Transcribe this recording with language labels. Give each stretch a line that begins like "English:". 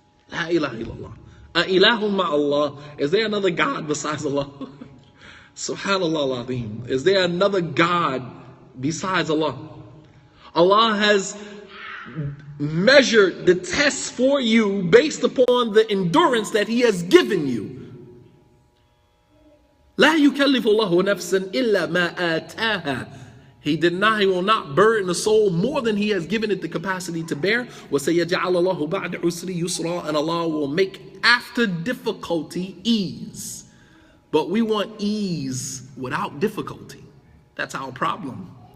Arabic: La ilaha illallah. Ilahum ma'allah.
English: Is there another God besides Allah? Subhanallah al-Azim. Is there another God besides Allah? Allah has measured the tests for you based upon the endurance that He has given you.
Arabic: لا يكلف الله نفسا إلا ما آتاها.
English: He will not burden the soul more than He has given it the capacity to bear.
Arabic: وَسَيَجْعَلَ اللَّهُ بَعْدَ عُسْرِ يُسْرًا.
English: And Allah will make after difficulty ease. But we want ease without difficulty. That's our problem.